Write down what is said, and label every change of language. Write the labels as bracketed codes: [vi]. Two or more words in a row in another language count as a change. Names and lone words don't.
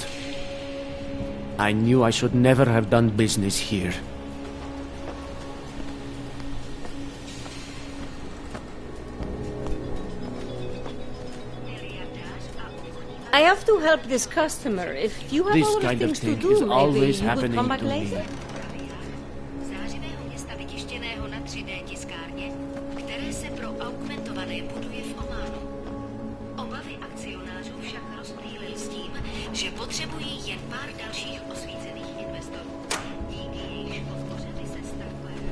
[en] I knew I should never have done business here. I have to help this customer. If you have This other kind of things to thing do, is maybe always you would happening come back to me. later. [cs] Zářivého města vytištěného na 3D tiskárně, které se pro augmentované buduje v Ománu. Obavy akcionářů však rozptýlil s tím, že potřebují jen pár dalších osvícených investorů. Díky jejichž podpoře by se stavba